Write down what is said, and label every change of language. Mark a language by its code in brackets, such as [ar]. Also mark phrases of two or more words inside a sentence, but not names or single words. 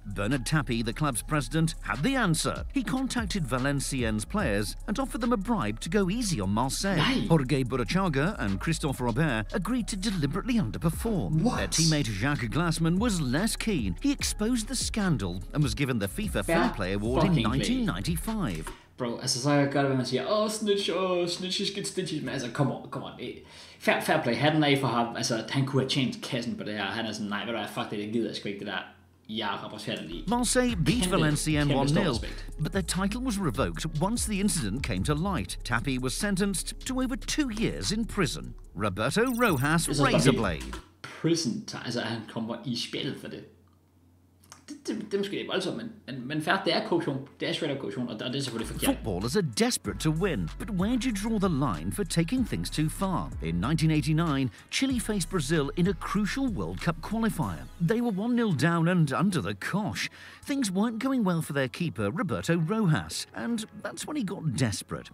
[en] Bernard Tapie, the club's president, had the answer. He contacted Valenciennes players and offered them a bribe to go easy on Marseille. Jorge Burruchaga and Christophe Robert agreed to deliberately underperform. Their teammate Jacques Glassman was less keen. He exposed the scandal and was given the FIFA Fair Play Award in 1995. Bro, [da] altså så gør det, hvad man siger, snitches, men altså, [en] come on. Fair play, [da] hatten af for ham, altså, han kunne have tjent kassen på det her, han er sådan, nej, ved du hvad, fuck det gider jeg sgu ikke det der. [en] Marseille beat Valenciennes 1-0, but their title was revoked once the incident came to light. Tapie was sentenced to over 2 years in prison. Roberto Rojas, razor blade. Prison, [da] altså han kommer i spjældet for det. Det er måske voldsomt, men fair, det er korruption. Det er [en] straight up [da] korruption, og det er selvfølgelig forkert. [en] Footballers are desperate to win, but where do you draw the line for taking things too far? In 1989, Chile faced Brazil in a crucial World Cup qualifier. They were 1-0 down and under the cosh. Things weren't going well for their keeper, Roberto Rojas, and that's when he got desperate.